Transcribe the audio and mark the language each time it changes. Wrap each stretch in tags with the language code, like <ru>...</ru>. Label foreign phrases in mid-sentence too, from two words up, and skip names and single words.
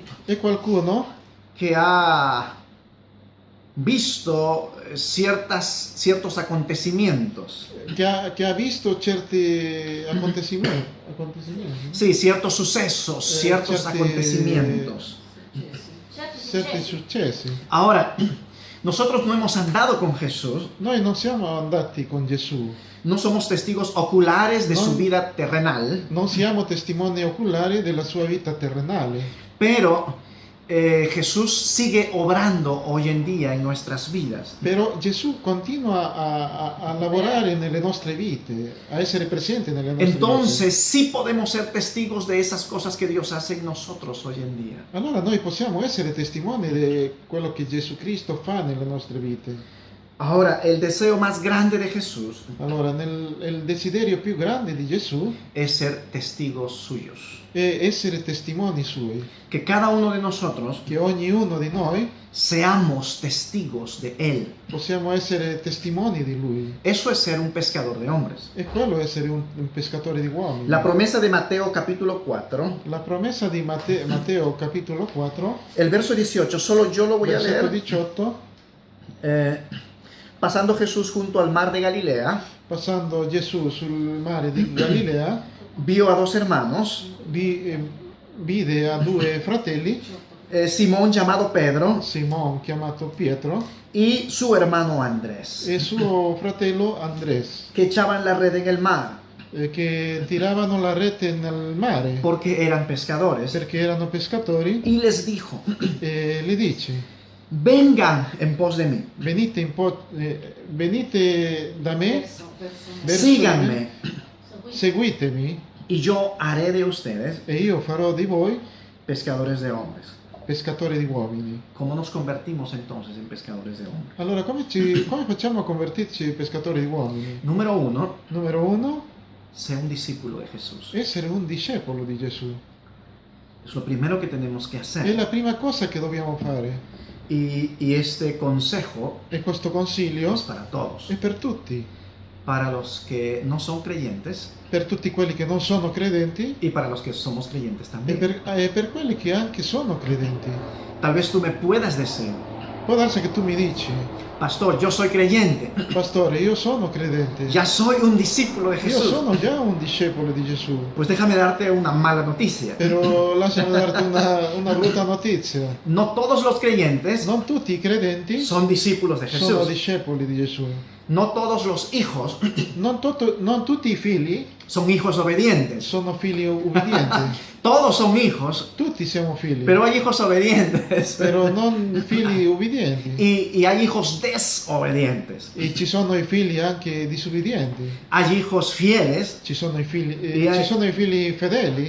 <it>è qualcuno</it> <es>que ha visto ciertos acontecimientos.</es> <it>che ha visto certi acontecimenti.</it> <es>Sí, ciertos sucesos, ciertos</es> <it>certi-</it> <es>acontecimientos.</es> <it>Certi successi.</it> <es>Ahora, nosotros no hemos andado con Jesús,</es> <it>Noi non siamo andati con Gesù,</it> <es>no somos testigos oculares de No. su vida terrenal,</es> <it>non siamo testimoni oculari della sua vita terrenale,</it> <es>pero Jesús sigue obrando hoy en día en nuestras vidas.</es> <it>però Gesù continua a lavorare nelle nostre vite, a essere presente nelle nostre</it> <es>Entonces sí podemos ser testigos de esas cosas que Dios hace en nosotros hoy en día.</es> <it>vite. Allora noi possiamo essere testimoni di quello che Gesù Cristo fa nelle nostre vite.</it> <es>Ahora, el deseo más grande de Jesús</es> <it>Allora, il desiderio più grande di Gesù</it> <es>es ser testigos suyos.</es> <it>è essere testimoni suoi,</it> <es>Que cada uno de nosotros</es> <it>che ognuno di noi</it> <es>seamos testigos de Él.</es> <it>possiamo essere testimoni di Lui.</it> <es>Eso es ser un pescador de hombres.</es> <it>E quello è essere un pescatore di uomini.</it> <es>La promesa de Mateo capítulo 4,</es> <it>La promessa di Matteo capitolo 4,</it> <es>el verso 18, solo yo lo voy a</es> <it>versetto</it> <es>leer.</es> <it>18,</it> <es>Pasando Jesús junto al mar de Galilea,</es> <it>passando Gesù sul mare di Galilea,</it> <es>vio a dos hermanos,</es> <it>vide a due fratelli,</it> <es>Simón llamado Pedro</es> <it>Simon chiamato Pietro</it> <es>y su hermano Andrés,</es> <it>e suo fratello Andrés,</it> <es>que echaban la red en el mar</es> <it>che tiravano la rete nel mare</it> <es>porque eran pescadores.</es> <it>perché erano pescatori,</it> <es>Y les dijo,</es> <it>e gli dice:</it> <es>vengan en pos de mí,</es> <it>venite da me, verso</it> <es>síganme</es> <it>seguitemi</it> <es>y yo haré de ustedes</es> <it>e io farò di voi</it> <es>pescadores de hombres.</es> <it>pescatori di uomini.</it> <es>¿Cómo nos convertimos entonces en pescadores de hombres?</es> <it>Allora, come facciamo a convertirci pescatori di uomini?</it> <es>Número uno,</es> <it>Numero uno,</it> <es>sé un discípulo de Jesús.</es> <it>essere un discepolo di Gesù.</it> <es>Es lo primero que tenemos que</es> <it>È</it> <es>hacer.</es> <it>la prima cosa che dobbiamo fare.</it> <es>Y este consejo</es> <it>E questo consiglio</it> <es>es para todos.</es> <it>è per tutti.</it> <es>Para los que no son creyentes</es> <it>Per tutti quelli che non sono credenti</it> <es>y para los que somos creyentes</es> <it>e</it> <es>también.</es> <it>per quelli che anche sono credenti.</it> <es>Tal vez tú me puedas decir,</es> <it>Può darsi che tu mi dici:</it> <es>pastor, yo soy creyente,</es> <it>pastore, io sono credente.</it> <es>ya soy un discípulo de</es> <it>Io</it> <es>Jesús.</es> <it>sono già un discepolo di Gesù.</it> <es>Pues déjame darte una mala noticia.</es> <it>Però lasciami darti una brutta notizia.</it> <es>No todos los creyentes</es> <it>Non tutti i credenti</it> <es>son discípulos de</es> <it>sono</it> <es>Jesús.</es> <it>discepoli di Gesù.</it> <es>No todos los hijos</es> <it>Non tutti i figli</it> <es>son hijos obedientes.</es> <it>sono figli ubbidienti.</it> <es>Todos son hijos,</es> <it>Tutti siamo figli,</it> <es>pero hay hijos obedientes.</es> <it>però non figli ubbidienti.</it> <es>Y hay hijos desobedientes.</es> <it>E ci sono i figli anche disubbidienti.</it> <es>Hay hijos fieles</es> <it>Ci sono i figli, E ci sono i figli fedeli</it>